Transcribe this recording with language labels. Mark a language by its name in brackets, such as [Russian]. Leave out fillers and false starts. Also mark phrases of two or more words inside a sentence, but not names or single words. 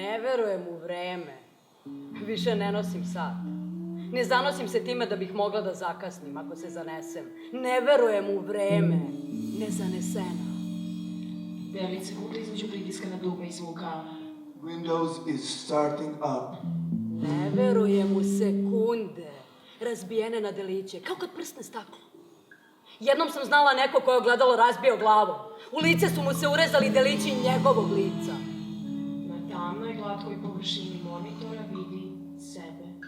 [Serbian] verujem u vreme. Više ne nosim sat. Ne zanosim se time da bih mogla da zakasnim ako se zanesem. Ne verujem u vreme. Nezanesena. Delice kuda između pritiska na dugme i zvuka. [English] Windows is starting up. [Serbian] Ne verujem u sekunde. Razbijene na deliće, kao kad prsne staklo. Jednom sam znala neko koje je ogledalo razbio glavom. U lice su mu se urezali delići njegovog lica. Na tamnoj glatkoj površini monitora vidi sebe.